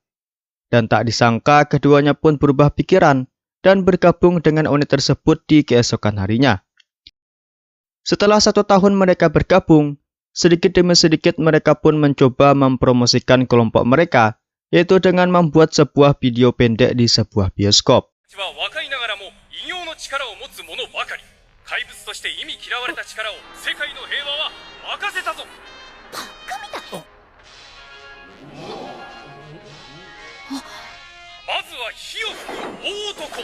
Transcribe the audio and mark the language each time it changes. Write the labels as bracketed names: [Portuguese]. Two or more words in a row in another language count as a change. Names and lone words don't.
[Indonesian] Dan tak disangka keduanya pun berubah pikiran dan bergabung dengan unit tersebut di keesokan harinya. Setelah 1 tahun mereka bergabung, sedikit demi sedikit mereka pun mencoba mempromosikan kelompok mereka, yaitu dengan membuat sebuah video pendek di sebuah bioskop. [Japanese] 怪物として意味嫌われた力を世界の平和は任せたぞ。バカみたい。まずは火を吹く大男。